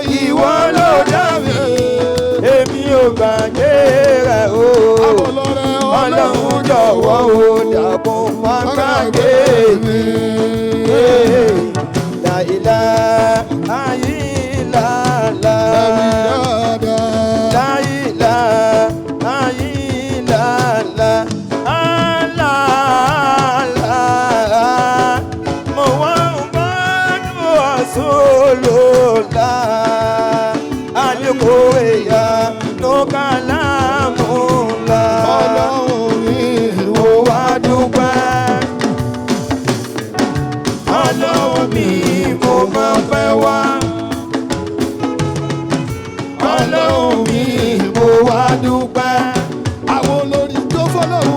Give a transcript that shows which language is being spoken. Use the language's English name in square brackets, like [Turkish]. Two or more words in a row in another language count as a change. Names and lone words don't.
[Yoruba] Ìwọ ló dá mi, èmi ò gbàgbé rẹ̀ o. Àbọ̀lọ́rẹ́ Ọlọ́run jọ̀wọ́ o, dàbọ̀ má gbàgbé mi. [Arabic] لا إله إلا الله. [Yoruba] ẹ̀mí dáadáa. [Arabic] لا إله إلا الله. Allah. محمد رسول الله. القرآن كلام الله. [Yoruba] Ọlọ́run mi Mo wá dúpẹ́. Ọlọ́run mi mo máa fẹ́ wá. Ọlọ́run mi mo wá dúpẹ́. àwọn olórí tó fọlọ́run.